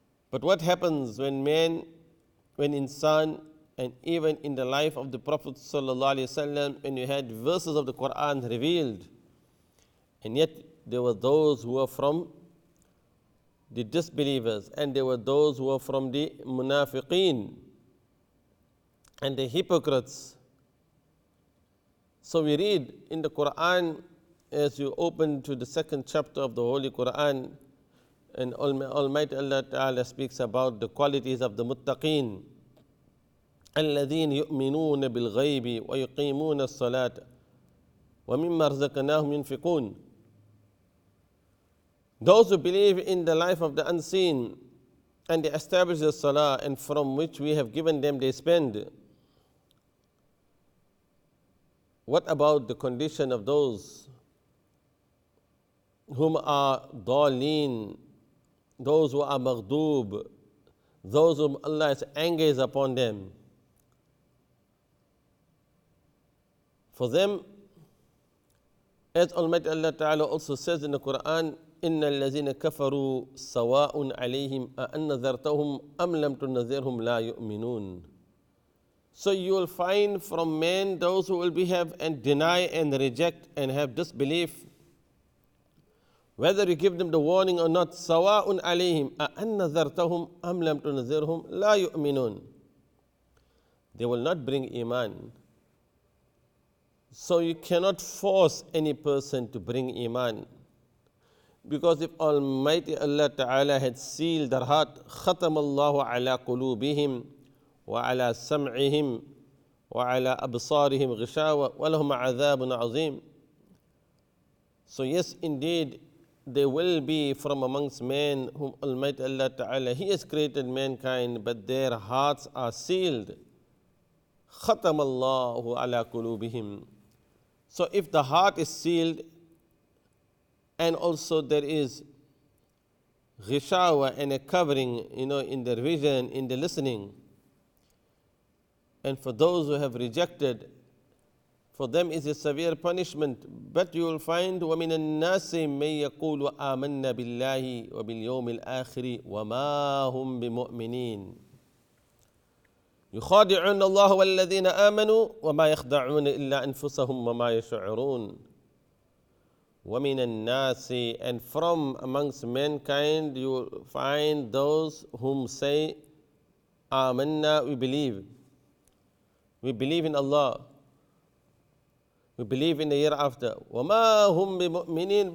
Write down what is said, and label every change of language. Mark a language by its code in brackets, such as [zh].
[en] But what happens when man, when insan, and even in the life of the Prophet ﷺ, when you had verses of the Quran revealed, and yet there were those who were from the disbelievers, and there were those who were from the munafiqeen and the hypocrites. So we read in the Quran, as you open to the second chapter of the Holy Quran, and Almighty Allah Ta'ala speaks about the qualities of the muttaqeen. [ar] الذين يؤمنون بالغيب ويقيمون الصلاة ومما رزقناهم ينفقون. [en] Those who believe in the life of the unseen and they establish the salah, and from which we have given them they spend. What about the condition of those whom are daleen, those who are maghdoob, those whom Allah's anger is upon them? For them, as Almighty Allah Ta'ala also says in the Quran, [ar] إِنَّ الَّذِينَ كَفَرُوا سَوَاءٌ عَلَيْهِمْ أَأَنَّذَرْتَهُمْ أَمْ لَمْ تُنَذِرْهُمْ لَا يُؤْمِنُونَ. [en] So you will find from men those who will behave and deny and reject and have disbelief. Whether you give them the warning or not, [ar] سَوَاءٌ عَلَيْهِمْ أَأَنَّذَرْتَهُمْ أَمْ لَمْ تُنَذِرْهُمْ لَا يُؤْمِنُونَ. [en] They will not bring iman. So you cannot force any person to bring iman. Because if Almighty Allah Ta'ala had sealed their heart, [ar] ختم الله على قلوبهم وعلى سمعهم وعلى أبصارهم غشاوة ولهم عذاب عظيم. [en] So yes, indeed, there will be from amongst men whom Almighty Allah Ta'ala, He has created mankind, but their hearts are sealed. [ar] ختم الله على قلوبهم. [en] So if the heart is sealed, and also there is ghishawa and a covering, in their vision, in the listening. And for those who have rejected, for them is a severe punishment. But you will find [ar] وَمِنَ النَّاسِ مَن يَقُولُ آمَنَّا بِاللَّهِ وَبِالْيَوْمِ الْآخِرِ وَمَا هُمْ بِمُؤْمِنِينَ يخادعون الله والذين آمنوا وما يخدعون إلا أنفسهم وما يشعرون. وَمِنَ النَّاسِ, [en] and from amongst mankind you will find those whom say, آمَنَّا, we believe. We believe in Allah. We believe in the hereafter. [ar] وَمَا هُمْ بِمُؤْمِنِينَ.